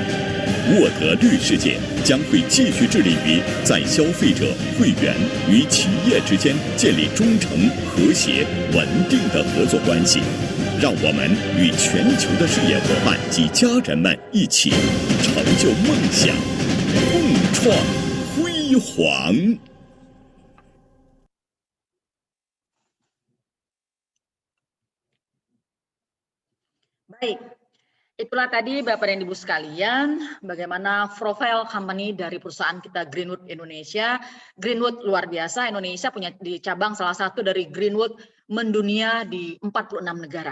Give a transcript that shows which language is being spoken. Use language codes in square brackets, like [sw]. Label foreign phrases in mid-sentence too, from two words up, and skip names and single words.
[zh] 沃德绿世界将会继续致力于在消费者、会员与企业之间建立忠诚、和谐、稳定的合作关系。让我们与全球的事业伙伴及家人们一起成就梦想，共创辉煌。 [id] Baik, itulah tadi Bapak dan Ibu sekalian, bagaimana profil company dari perusahaan kita Greenwood Indonesia. Greenwood luar biasa, Indonesia punya di cabang salah satu dari Greenwood mendunia di 46 negara.